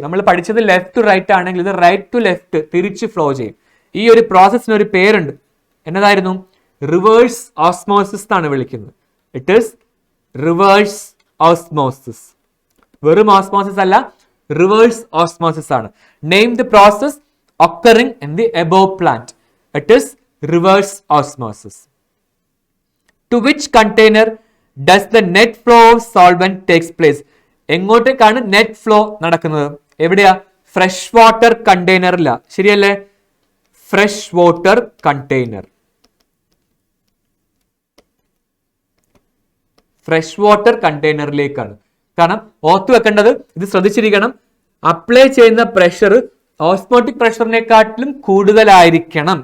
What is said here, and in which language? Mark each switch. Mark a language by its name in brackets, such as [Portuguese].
[Malayalam] നമ്മൾ പഠിച്ചത് left to right ആണെങ്കിൽ ഇത് റൈറ്റ് ടു ലെഫ്റ്റ് തിരിച്ച് ഫ്ലോ ചെയ്യും. ഈ ഒരു പ്രോസസ്സിന് ഒരു പേരുണ്ട്, എന്നതായിരുന്നു, റിവേഴ്സ് ഓസ്മോസിസ് എന്നാണ് വിളിക്കുന്നത്. [English] It is reverse osmosis. [Malayalam] വെറും ഓസ്മോസിസ് അല്ല, റിവേഴ്സ് ഓസ്മോസിസ് ആണ്. [English] Name the process occurring in the above plant. It is reverse osmosis. To which container does the net flow of solvent takes place? [Malayalam] എങ്ങോട്ടേക്കാണ് net flow നടക്കുന്നത്? എവിടെയാ? Fresh water കണ്ടെയ്നറില, ശരിയല്ലേ? Fresh water container, fresh water കണ്ടെയ്നറിലേക്കാണ്. കാരണം ഓർത്തു വെക്കേണ്ടത്, ഇത് ശ്രദ്ധിച്ചിരിക്കണം, apply ചെയ്യുന്ന pressure osmotic പ്രഷറിനെക്കാട്ടിലും കൂടുതലായിരിക്കണം.